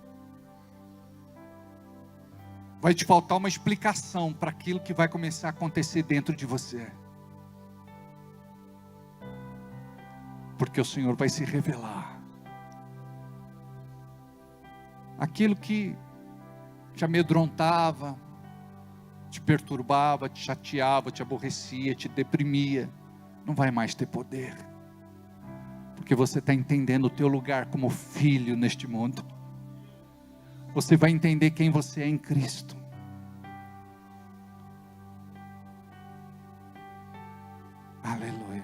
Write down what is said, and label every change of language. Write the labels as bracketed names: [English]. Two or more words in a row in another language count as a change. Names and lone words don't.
[Portuguese] Vai te faltar uma explicação para aquilo que vai começar a acontecer dentro de você. Porque o Senhor vai se revelar. Aquilo que te amedrontava, te perturbava, te chateava, te aborrecia, te deprimia, não vai mais ter poder. Porque você está entendendo o teu lugar como filho neste mundo. Você vai entender quem você é em Cristo. Aleluia.